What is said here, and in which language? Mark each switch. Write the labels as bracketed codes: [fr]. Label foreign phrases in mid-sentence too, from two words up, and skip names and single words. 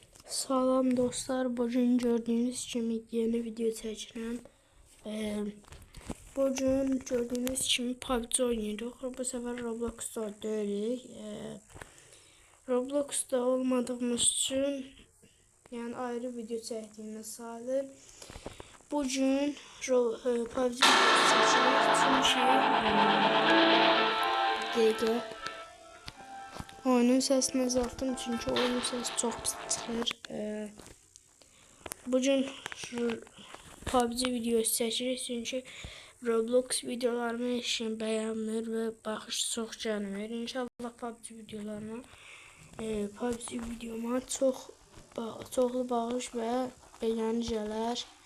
[az] Salam dostlar, bugün gördüğünüz kimi yeni video çəkirəm. Bugün gördüğünüz kimi PUBG oynayırıq. Bu sefer Roblox'ta deyilik. Roblox'ta olmadığımız için yani ayrı video çəkdiyimə sayılır. Bugün PUBG çəkirik çünki dəqiqə oyunun səsini azalttım çünkü [tr] oyunun sesi çok [az] pis çıxır. Bugün PUBG videosu çəkirik çünkü Roblox videolarımı heç kim bəyənmir və baxış çox gəlmir. İnşallah PUBG videolarıma çoxlu baxış və bəyəni gələr.